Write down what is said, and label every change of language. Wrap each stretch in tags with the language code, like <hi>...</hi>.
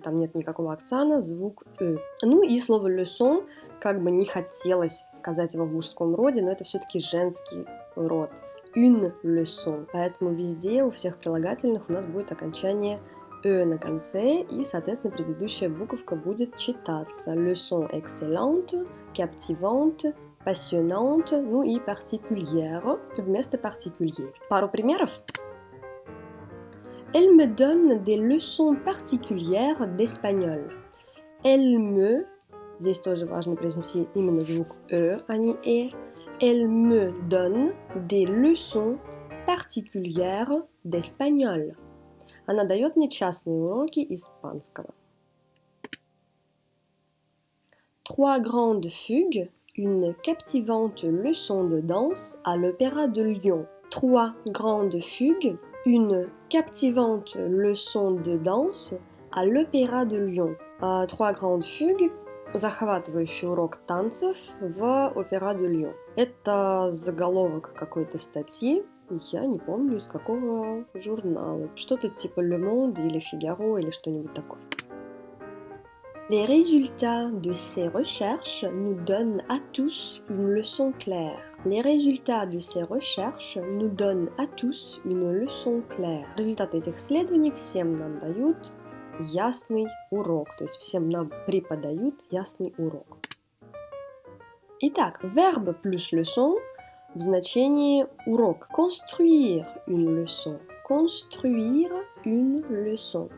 <ru>Там нет никакого акцента, звук Ну и слово leçon, как бы не хотелось сказать его в мужском роде, но это все-таки женский род.</ru> <fr>Une leçon.</fr> <ru>Поэтому везде у всех прилагательных у нас будет окончание на конце, и, соответственно, предыдущая буковка будет читаться.</ru> <fr>Leçon excellente, captivante, passionnante,</fr> <ru>ну и</ru> <fr>particulière</fr> <ru>вместо</ru> <fr>particulier.</fr> <ru>Пару примеров.</ru> <fr>Elle me donne des leçons particulières d'espagnol. Elle me,</fr> <ru>здесь тоже важно произнести именно звук а не</ru> <fr>Elle me donne des leçons particulières d'espagnol.</fr> <ru>Она дает мне частные уроки испанского.</ru> <fr>Trois grandes fugues. Une captivante leçon de danse à l'Opéra de Lyon. Trois grandes fugues, une captivante leçon de danse à l'Opéra de Lyon. Trois grandes fugues,</fr> <ru>захватывающий урок танцев в Опера де Лион. Это заголовок какой-то статьи, я не помню из какого журнала. Что-то типа Le Monde или Figaro или что-нибудь такое.</ru> <fr>Les résultats de ces recherches nous donnent à tous une leçon claire. Les résultats de ces recherches nous donnent à tous une leçon claire.</fr> <ru>Результаты этих исследований всем нам дают ясный урок, то есть всем нам преподают ясный урок. Итак,</ru> <fr>verbe plus leçon</fr> <ru>в значении урок.</ru> <fr>Construire une leçon. Construire une leçon.</fr>